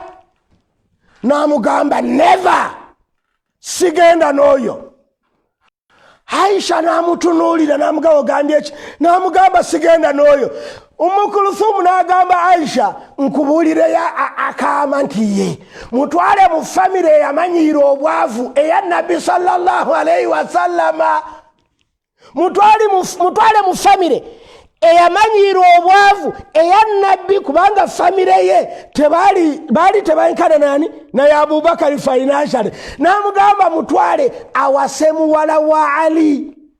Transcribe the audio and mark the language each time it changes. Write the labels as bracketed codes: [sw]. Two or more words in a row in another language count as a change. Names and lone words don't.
[lg] N'amugamba never, sigenda n'oyo. Aisha n'amutunuulira n'amugamba ogambye ki? N'amugamba sigenda n'oyo. Umm Kulthum n'agamba Aisha nkubuulireyo akaama nti ye mutwale mu famire eyamanyiira obwavu eya Nabbi [ar] صلى الله عليه وسلم. [lg] Mutwale mu famire eyamanyiira obwavu eya Nabbi kubanga famire ye baali tebankana nani naye Abubakar financially. N'amugamba mutwale awase muwala wa Ali.